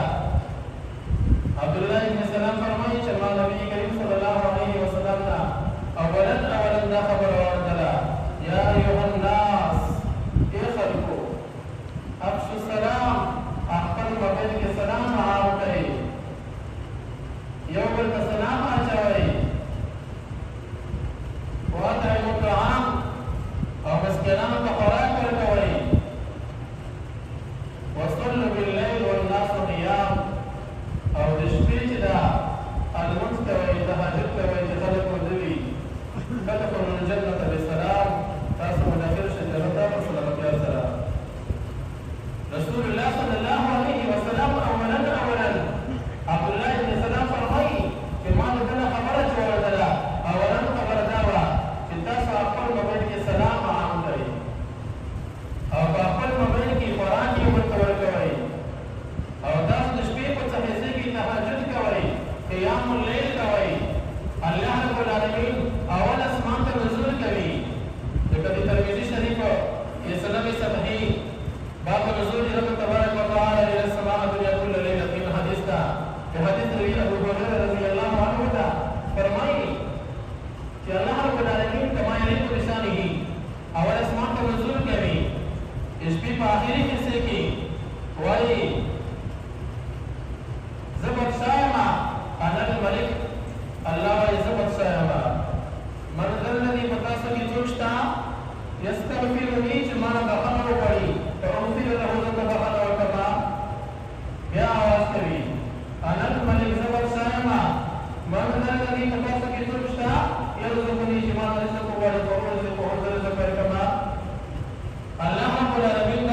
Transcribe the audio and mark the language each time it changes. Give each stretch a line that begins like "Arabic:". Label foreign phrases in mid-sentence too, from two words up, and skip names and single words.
Pashto: عبدالله ابن سلام فرمایي چې ما نبي کریم
Arabic: صلی الله علیه وسلم
Pashto: نه اولا دا خبره واورېدله،
Arabic: یا ایها الناس،
Pashto: ای خلکو
Arabic: افشوا السلام،
Pashto: خپل مابین کې سلام عام کړئ، یو بل ته سلام اچوئ،
Arabic: واطعموا الطعام،
Pashto: او مسکینانو ته خوراک ورکوئ،
Arabic: وصلوا باللیل والناس نیام،
Pashto: او د شپې چې ده لمونځ کوئ، تهجد کوئ چې خلک ویده وي.
Arabic: تدخلوا الجنة بسلام،
Pashto: تاسو به داخل شئ جنت ته په سلامتیا سره. رسول الله
Arabic: صلی الله علیه وسلم
Pashto: اولا عبدالله ابن سلام فرمایي چې ما د ده نه خبره چې واورېدله، اولا خبره دا وه چې تاسو خپل موبایل کې سلام عام کړئ، او په خپل موبایل کې قرآن یې ورته ورکوئ، او تاسو د شپې په څه حصې کې تهجد کوئ،
Arabic: قیام اللیل
Pashto: کوئ.
Arabic: الله رب العالمین
Pashto: اول اسمان ته نزول کوي، لکه د ترمذي شریف کې سند صحیح باب
Arabic: نزول رب تبارک وتعالى الى السماء الدنيا كل ليله في حدیث
Pashto: ده، په حدیث روي ابو هريره
Arabic: رضی الله عنه
Pashto: ده فرمایي چې
Arabic: الله رب العالمین کما یلیق بشانه
Pashto: اول اسمان ته نزول کوي، شپې په آخري حصے کې وایي زه بادشاه یم،
Arabic: انا الملک،
Pashto: الله وایي زه بادشاه یم.
Arabic: من ذا الذي
Pashto: په تاسو کې څوک شته یستغفرني چې ما نه بخښنه وغواړي،
Arabic: فاغفر له
Pashto: زه ته بخښنه ورکړم. بیا اواز کوي
Arabic: انا الملک،
Pashto: زه بادشاه یم.
Arabic: من ذا الذي
Pashto: په تاسو کې څوک شته یرزقني چې ما نه رزق وغواړي،
Arabic: فاغفر له
Pashto: زه ته ورکړم.
Arabic: الله رب العالمین